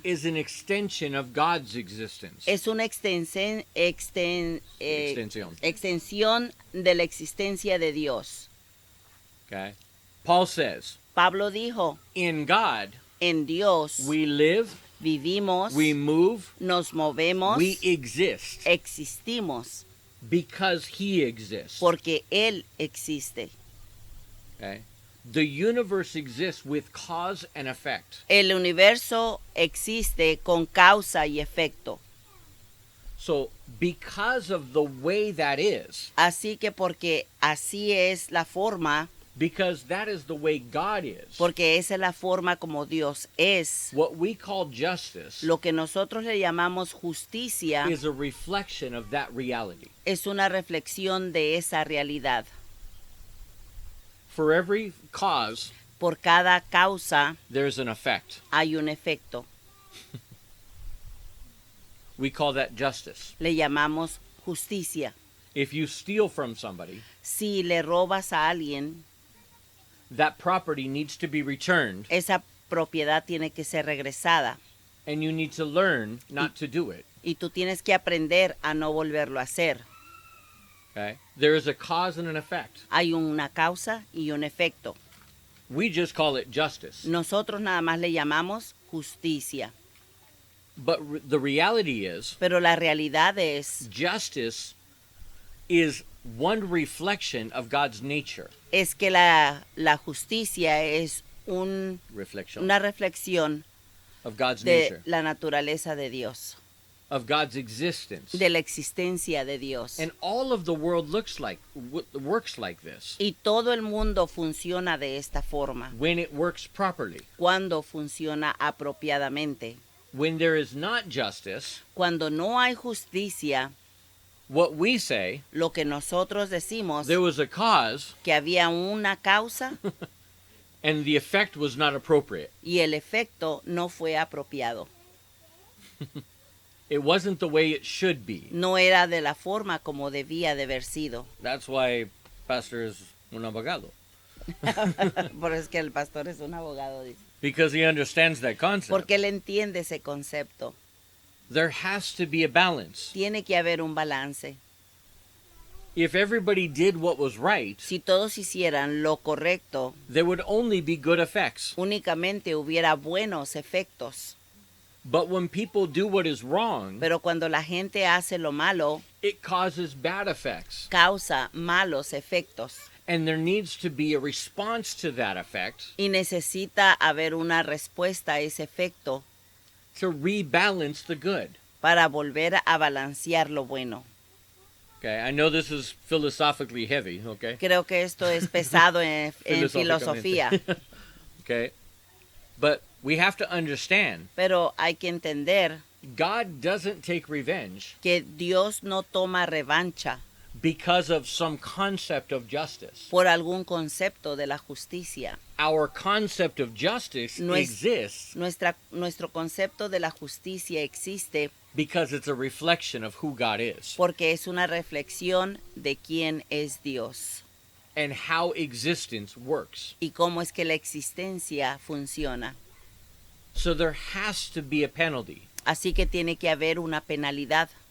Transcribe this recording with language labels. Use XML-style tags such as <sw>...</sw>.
<en>is an extension of God's existence.</en> <es>es una Extensión. extensión de la existencia de Dios.</es> <en>Okay? Paul says,</en> <es>Pablo dijo,</es> <en>in God,</en> <es>en Dios</es> <en>we live,</en> <es>vivimos,</es> <en>we move,</en> <es>nos movemos,</es> <en>we exist</en> <es>existimos,</es> <en>because he exists.</en> <es>porque Él existe.</es> <en>Okay? The universe exists with cause and effect.</en> <es>El universo existe con causa y efecto.</es> <en>So, because of the way that is,</en> <es>Así que porque así es la forma,</es> <en>because that is the way God is,</en> <es>porque esa es la forma como Dios es,</es> <en>what we call justice</en> <es>lo que nosotros le llamamos justicia</es> <en>is a reflection of that reality.</en> <es>es una reflexión de esa realidad.</es> <en>For every cause,</en> <es>Por cada causa</es> <en>there's an effect.</en> <es>hay un efecto.</es> <en>We call that justice.</en> <es>Le llamamos justicia.</es> <en>If you steal from somebody,</en> <es>Si le robas a alguien,</es> <en>that property needs to be returned,</en> <es>esa propiedad tiene que ser regresada</es> <en>and you need to learn not to do it.</en> <es>y tú tienes que aprender a no volverlo a hacer.</es> <en>Okay? There is a cause and an effect.</en> <es>Hay una causa y un efecto.</es> <en>We just call it justice.</en> <es>Nosotros nada más le llamamos justicia.</es> <en>But the reality is,</en> <es>Pero la realidad es</es> <en>justice is one reflection of God's nature.</en> <es>que la justicia es</es> <en>Reflection</en> <es>una reflexión</es> <en>of God's</en> <es>de</es> <en>nature,</en> <es>la naturaleza de Dios,</es> <en>of God's existence.</en> <es>de la existencia de Dios.</es> <en>And all of the world works like this</en> <es>Y todo el mundo funciona de esta forma,</es> <en>when it works properly.</en> <es>cuando funciona apropiadamente.</es> <en>When there is not justice,</en> <es>Cuando no hay justicia,</es> <en>what we say,</en> <es>lo que nosotros decimos</es> <en>there was a cause</en> <es>que había una causa</es> <en>and the effect was not appropriate.</en> <es>y el efecto no fue apropiado.</es> <en>It wasn't the way it should be.</en> <es>No era de la forma como debía de haber sido.</es> <en>That's why pastor is</en> <es>un abogado. Por eso es que el pastor es un abogado, dice.</es> <en>Because he understands that concept.</en> <es>Porque él entiende ese concepto.</es> <en>There has to be a balance.</en> <es>Tiene que haber un balance.</es> <en>If everybody did what was right,</en> <es>Si todos hicieran lo correcto,</es> <en>there would only be good effects.</en> <es>únicamente hubiera buenos efectos.</es> <en>But when people do what is wrong,</en> <es>Pero cuando la gente hace lo malo,</es> <en>it causes bad effects.</en> <es>causa malos efectos.</es> <en>And there needs to be a response to that effect</en> <es>Y necesita haber una respuesta a ese efecto</es> <en>to rebalance the good.</en> <es>para volver a balancear lo bueno.</es> <en>Okay, I know this is philosophically heavy, okay?</en> <es>Creo que esto es pesado en filosofía,</es> <en>Okay? But we have to understand,</en> <es>pero hay que entender</es> <en>God doesn't take revenge</en> <es>que Dios no toma revancha</es> <en>because of some concept of justice.</en> <es>por algún concepto de la justicia.</es> <en>Our concept of justice exists</en> <es>Nuestro concepto de la justicia existe</es> <en>because it's a reflection of who God is</en> <es>porque es una reflexión de quién es Dios</es> <en>and how existence works.</en> <es>y cómo es que la existencia funciona.</es> <en>So there has to be a penalty</en> <es>Así que tiene que haber una penalidad</es>